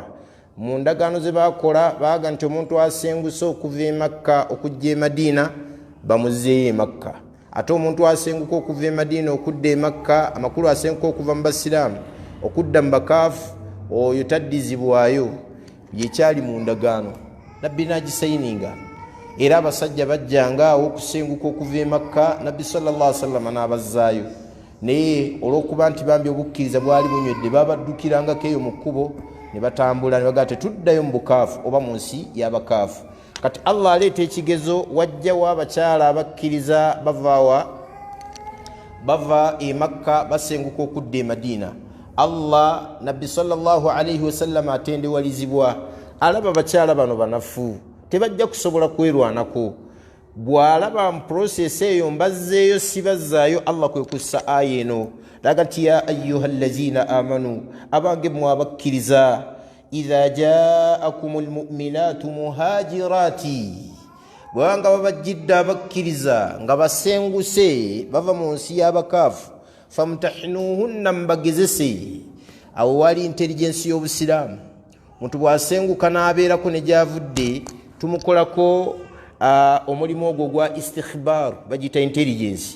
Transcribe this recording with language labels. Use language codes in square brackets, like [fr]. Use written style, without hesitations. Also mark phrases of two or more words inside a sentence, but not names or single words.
[lg] Mu ndagaano ze bakola baaga nti omuntu asenguse okuva e Makka okujja e Madina bamuzzeeyo e Makka, ate omuntu asenguka okuva e Madina okudda e Makka, amakulu asenguka okuva mu basiraamu okudda mu bakaafu, oyo taddizibwayo. Yekyali mu ndagaano, nabbi n'agisayininga. Era abasajja bajjanga awo okusenguka okuva e Makka, nabbi [ar] صلى الله عليه وسلم [lg] n'abazzaayo. Naye olw'okuba nti bambi obukkiriza bwali bunywedde, babaddukirangako eyo mu kkubo ne batambula ne bagaa tetuddayo mu bukaafu oba mu nsi y'abakaafu. Kati Allah aleeta ekigezo, wajjawo abakyala abakkiriza bava e Makka basenguka okudda e Madina. Allah nabbi [ar] صلى الله عليه وسلم [lg] atendewalizibwa, alaba abakyala bano banafu, tebajja kusobola kwerwanako. Bw'alaba mu process eyo mbazzeeyo sibazzaayo, Allah kwe kussa aya eno laga nti [ar] يا أيها الذين آمنوا, [lg] abange mmwe abakkiriza, [ar] إذا جاءكم المؤمنات مهاجرات, [lg] bwanga babajjidde abakkiriza nga basenguse bava mu nsi y'abakaafu, famtahinuhunna, mbagezese. Awo wali intelligence y'obusiraamu. Muntu bwasenguka n'abeerako ne gyavudde, tumukolako omulimu ogwo gwa istikhbar, bagita intelligence.